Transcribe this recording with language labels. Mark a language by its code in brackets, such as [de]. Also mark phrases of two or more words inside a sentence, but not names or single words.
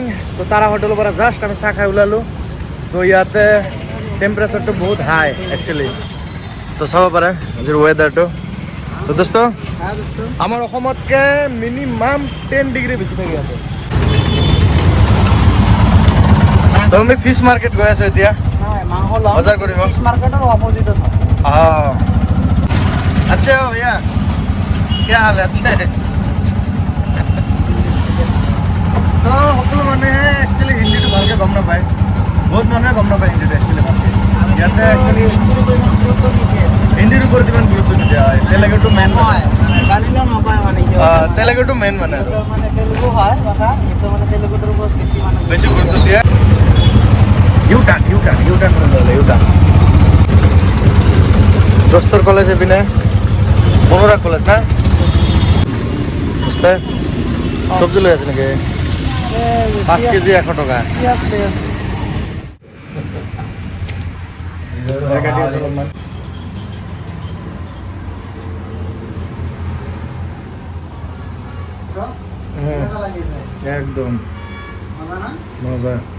[as] তো তাৰা হোটেলৰ পৰা জাষ্ট আমি চাহ খাই ওলালোঁ। তো ইয়াতে টেম্পাৰেচাৰটো বহুত হাই একচুৱেলি। তো চাব পাৰে আজিৰ ৱেডাৰটো। তো দোস্ত আমাৰ অসমতকৈ মিনিমাম 10 ডিগ্ৰী বেছি থাকে ইয়াতে। তো আমি ফিছ মাৰ্কেট গৈ আছোঁ এতিয়া বজাৰ কৰিব। [hi] हाँ अच्छे हो भैया, क्या हाल है? अच्छे। [as] তো সকলো মানুহে একচুৱেলি হিন্দীটো ভালকৈ গম নাপায়, বহুত মানুহে গম নাপায় হিন্দীটো একচুৱেলি ভালকৈ। ইয়াতে একচুৱেলি হিন্দীৰ ওপৰত ইমান গুৰুত্ব নিদিয়া হয়। তেলেগুটো মেইন হয়, তেলেগুটো মেইন মানে বেছি গুৰুত্ব দিয়ে। ইউটাৰ্ণ দোস্তৰ কলেজ এইপিনে অনুৰাগ কলেজ না। বুঝতে চব্জি লৈ আছে নেকি? 5 কেজি 100 টকা। একদম মজা।